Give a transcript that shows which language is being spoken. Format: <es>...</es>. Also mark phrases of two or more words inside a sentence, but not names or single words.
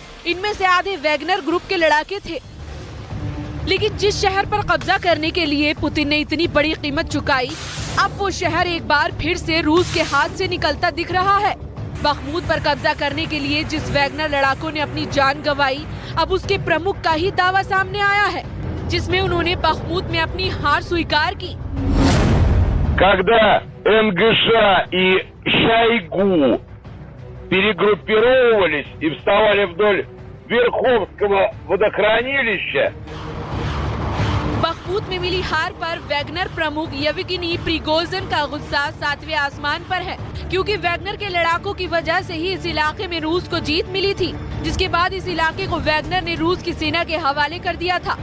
<hi>इनमें से आधे वैगनर ग्रुप के लड़ाके थे। लेकिन जिस शहर पर कब्जा करने के लिए पुतिन ने इतनी बड़ी कीमत चुकाई, अब वो शहर एक बार फिर से रूस के हाथ से निकलता दिख रहा है। बखमूत पर कब्जा करने के लिए जिस वैगनर लड़ाकों ने अपनी जान गंवाई, अब उसके प्रमुख का ही दावा सामने आया है, जिसमें उन्होंने बखमूत में अपनी हार स्वीकार की।</hi> <ru>Когда НГШ и Шойгу перегруппировывались и вставали вдоль Верховского водохранилища,</ru> <hi>बखमूत में मिली हार पर वैगनर प्रमुख येवगेनी प्रिगोजिन का गुस्सा 7वें आसमान पर है, क्योंकि वैगनर के लड़ाकों की वजह से ही इस इलाके में रूस को जीत मिली थी, जिसके बाद इस इलाके को वैगनर ने रूस की सेना के हवाले कर दिया था।</hi>